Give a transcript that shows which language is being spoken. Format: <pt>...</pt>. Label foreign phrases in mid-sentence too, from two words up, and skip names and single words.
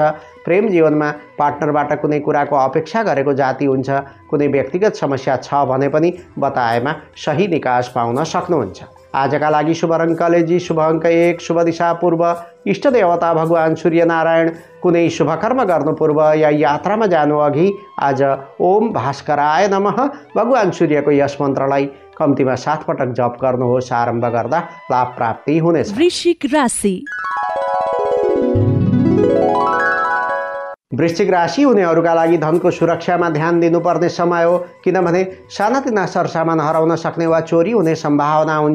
<ne>प्रेम जीवनमा पार्टनरबाट कुनै कुराको अपेक्षा गरेको जाति हुन्छ। कुनै व्यक्तिगत समस्या छ भने पनि बताएमा सही निकास पाउन सक्नुहुन्छ। आजका लागि शुभ रङ कलेजी, शुभ अङ्क 1, शुभ दिशा पूर्व। इष्ट देवता भगवान सूर्यनारायण। कुनै शुभकर्म गर्नु पूर्व या यात्रामा जानु अघि आज</ne> <sa>ओम भास्कराय नमः</sa> <ne>भगवान सूर्यको यस मन्त्रलाई कम्तीमा 7 पटक जप गर्नुहोस्। आरम्भ गर्दा लाभ प्राप्ति हुनेछ। वृश्चिक राशि। वृश्चिक राशि हुनेहरूका लागि धनको सुरक्षामा ध्यान दिनुपर्ने समय हो, किनभने सानातिना सरसामान हराउन सक्ने वा चोरी हुने सम्भावना हुन्छ।</ne>